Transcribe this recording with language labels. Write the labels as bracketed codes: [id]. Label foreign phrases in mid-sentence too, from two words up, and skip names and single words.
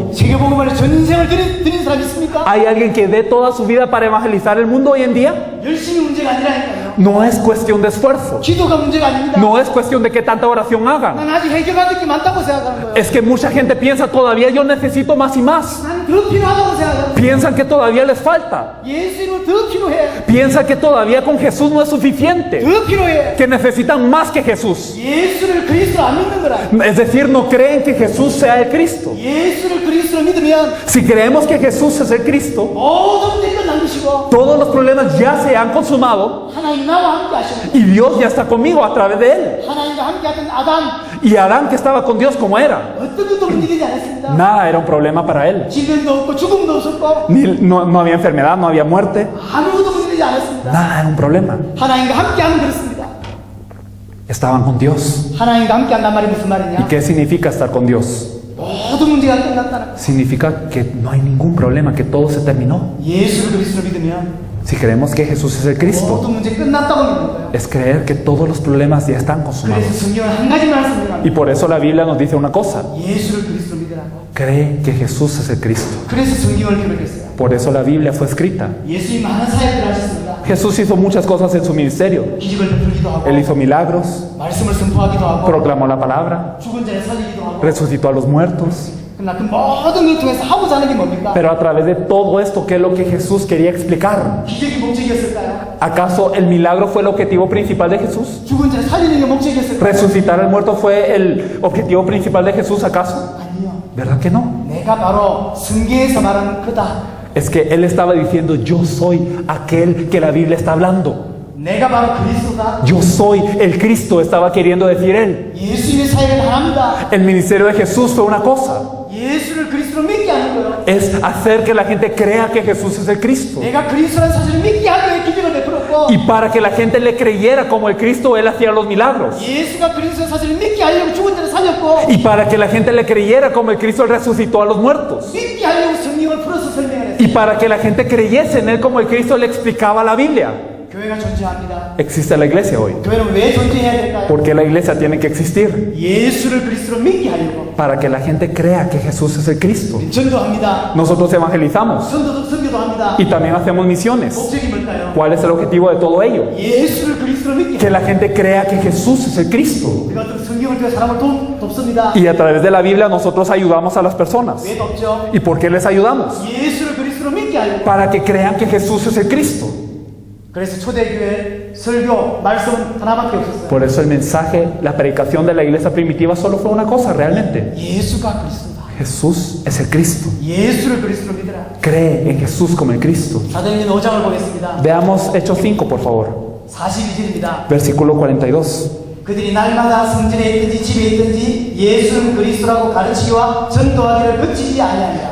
[ko] 세계복음화를 전생을 드린 사람 있습니까? [es] ¿Hay alguien que dé toda su vida para evangelizar el mundo hoy en día? [ko] 열심히 문제가 아니라니까요. [es] No es cuestión de esfuerzo. [ko] 기도가 문제가 아닙니다. [es] No es cuestión de qué tanta oración hagan. [ko] 난 아직 해결받을 게 많다고 생각하는 거예요. [es] Es que mucha gente piensa todavía yo necesito más y más. [ko] 난 더 필요하다고 생각하는 거예요. [es] Piensan que todavía les falta. [ko] 예수 이름으로 더 필요해. [es] Piensan que todavía con Jesús no es suficiente. [ko] 더 필요해. [es] Que necesitan más que Jesús. [ko] 예수를 그리스도로 안 믿는 거라. [es] Es decir, no creen que Jesús sea el Cristo. [ko] 예수를 그리스도로 믿으면 [es] Si creemos que Jesús es el Cristo, [ko] 모든 문제 끝난 것이고 [es] todos los problemas ya se han consumado [ko] 하나님 나와 함께 하시는 [es] y Dios ya está conmigo a través de Él. [ko] 하나님과 함께 하던 아담 [es] Y Adán, que estaba con Dios como era, [ko] 어떤 것도 문제되지 않았습니다. [es] nada era un problema para él. [ko] 질병도 없고 죽음도 없었고 [es] No había enfermedad, no había muerte, [ko] 아무것도 문제되지 않았습니다. [es] nada era un problema. [ko] 하나님과 함께 하면 그렇습니다. [es] Estaban con Dios. [ko] 하나님과 함께 한단 말이 무슨 [es] ¿Y [ko] 말이냐? [es] qué significa estar con Dios? [ko] 모든 문제가 끝났다는 거예요. [es] Significa que no hay ningún problema, que todo se terminó. [ko] 예수를 그리스도로 믿으면 [es] Si creemos que Jesús es el Cristo, [ko] 모든 문제 끝났다고 믿는 거예요. [es] es creer que todos los problemas ya están [ko] 그래서 [es] consumados. [ko] 성경은 한 가지만 설명합니다. [es] Y por eso la Biblia nos dice una cosa: [ko] 예수를 그리스도로 믿으라고. [es] cree que Jesús es el Cristo. [ko] 그래서 성경을 기록했어요. [es] Por eso la Biblia fue escrita. [ko] 예수님이 많은 사역을 하셨습니다. [es] Jesús hizo muchas cosas en su ministerio. [ko] 기적을 베풀기도 하고 [es] Él hizo milagros, [ko] 말씀을 선포하기도 하고 [es] proclamó la palabra, [ko] 죽은 자를 살리기도 하고 [es] resucitó a los muertos. [ko] 그러나 그 모든 것 중에서 하고자 하는 게 뭡니까? [es] Pero a través de todo esto, ¿qué es lo que Jesús quería explicar? [ko] 기적이 목적이었을까요? [es] ¿Acaso el milagro fue el objetivo principal de Jesús? [ko] 죽은 자를 살리는 게 목적이었을까요? [es] ¿Resucitar al muerto fue el objetivo principal de Jesús acaso? [ko] 아니요. [es] ¿Verdad que no? [ko] 내가 바로 성경에서 말하는 그다. [es] Es que Él estaba diciendo: yo soy aquel que la Biblia está hablando. [ko] 내가 바로 그리스도다. [es] Yo soy el Cristo, estaba queriendo decir Él. [ko] 예수님의 사역은 하나입니다. [es] El ministerio de Jesús fue una cosa: [ko] 예수를 그리스도로 믿게 하는 거예요. [es] es hacer que la gente crea que Jesús es el Cristo. [ko] 내가 그리스도라는 사실을 믿게 하기 위해 기적을 베풀었고 [es] Y para que la gente le creyera como el Cristo, Él hacía los milagros. [ko] 예수가 그리스도의 사실을 믿게 하려고 죽은 자를 살렸고 [es] Y para que la gente le creyera como el Cristo, Él resucitó a los muertos. [ko] 믿게 하려고 성경을 풀어서 설명을 했어요. [es] Y para que la gente creyese en Él como el Cristo, le explicaba la Biblia. [ko] 교회가 존재합니다. [es] Existe la iglesia hoy. [ko] 교회는 왜 존재해야 될까요? [es] ¿Por qué la iglesia tiene que existir? [ko] 예수를 그리스도로 믿게 하려고 [es] Para que la gente crea que Jesús es el Cristo. [ko] 전도합니다. [es] Nosotros evangelizamos [ko] 선교도 합니다. [es] y también hacemos misiones. [ko] 목적이 뭘까요? [es] ¿Cuál es el objetivo de todo ello? [ko] 예수를 그리스도로 믿게 [es] Que la gente crea que Jesús es el Cristo. [ko] 우리가 또 성경을 통해 사람을 돕습니다. [es] Y a través de la Biblia nosotros ayudamos a las personas. [ko] 왜 돕죠? [es] ¿Y por qué les ayudamos? [ko] 예수를 그리스도로 믿게 하려고. [es] Para que crean que Jesús es el Cristo. [ko] 그래서 초대교회 설교 말씀은 하나밖에 없었어요. [es] Por eso el mensaje, la predicación de la iglesia primitiva solo fue una cosa realmente: [ko] 예수가 그리스도다. [es] Jesús es el Cristo. [ko] 예수를 그리스도로 믿으라. [es] Cree en Jesús como el Cristo. [ko] 사도행전 5장을 보겠습니다. [es] Veamos Hechos 5, por favor. [ko] 42절입니다. [es] Versículo 42. [ko] 그들이 날마다 성전에 있든지 집에 있든지 예수는 그리스도라고 가르치기와 전도하기를 그치지 아니하니라.